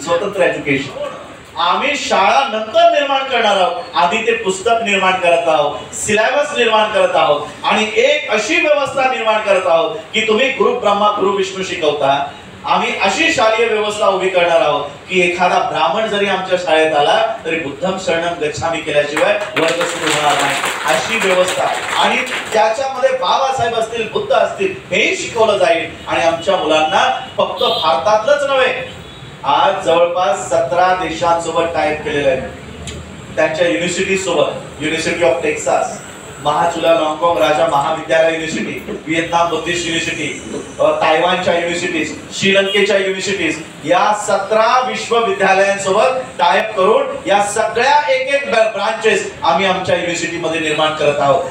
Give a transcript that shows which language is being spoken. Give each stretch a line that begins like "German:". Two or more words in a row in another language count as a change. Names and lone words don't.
Marathi: स्वतंत्र एज्युकेशन आम्ही शाळा नंतर निर्माण करणार आहोत. आधी ते पुस्तक निर्माण करत आहोत, सिलेबस निर्माण करत आहोत आणि एक अशी व्यवस्था निर्माण करत आहोत की तुम्ही
Sanskrit: गुरु ब्रह्मा गुरु विष्णू
Marathi: शिकवता. आम्ही अशी शालेय व्यवस्था उभी करणार आहोत की एखादा ब्राह्मण जरी आमच्या शाळेत आला तरी
Pali: बुद्धम शरणम गच्छामी
Marathi: केल्याशिवाय वर्ग सुरू होणार नाही. अशी व्यवस्था. आणि त्याच्यामध्ये बाबासाहेब असतील, बुद्ध असतील हेही शिकवलं जाईल. आणि आमच्या मुलांना फक्त भारतातलंच नव्हे, आज जवळपास 17 देशांसोबत टाईप केलेलं आहे. त्यांच्या युनिव्हर्सिटी सोबत, युनिव्हर्सिटी ऑफ टेक्सास, महाचुला लॉन्गकॉंग राजा महाविद्यालय युनिव्हर्सिटी, व्हिएतनाम बुद्धिस्ट युनिव्हर्सिटी, तायवानच्या युनिव्हर्सिटीज, श्रीलंकेच्या युनिव्हर्सिटीज, या 17 विश्वविद्यालयांसोबत टायअप करून या सगळ्या एक एक ब्रांचेस आम्ही आमच्या युनिव्हर्सिटीमध्ये निर्माण करत आहोत.